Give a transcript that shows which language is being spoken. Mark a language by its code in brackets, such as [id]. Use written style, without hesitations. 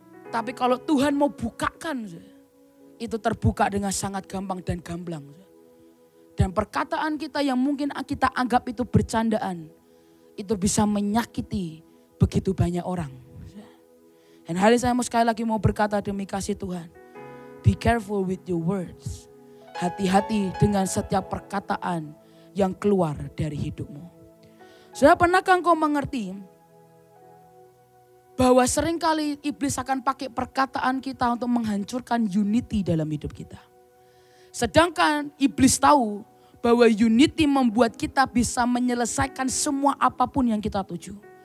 [id] Tapi kalau Tuhan mau bukakan, itu terbuka dengan sangat gampang dan gamblang. Dan perkataan kita yang mungkin kita anggap itu bercandaan, itu bisa menyakiti begitu banyak orang. Dan hari ini saya mau sekali lagi mau berkata demi kasih Tuhan. [en] Be careful with your words. [id] Hati-hati dengan setiap perkataan yang keluar dari hidupmu. Sudah pernahkah engkau mengerti bahwa seringkali iblis akan pakai perkataan kita untuk menghancurkan unity dalam hidup kita. Sedangkan iblis tahu bahwa unity membuat kita bisa menyelesaikan semua apapun yang kita tuju.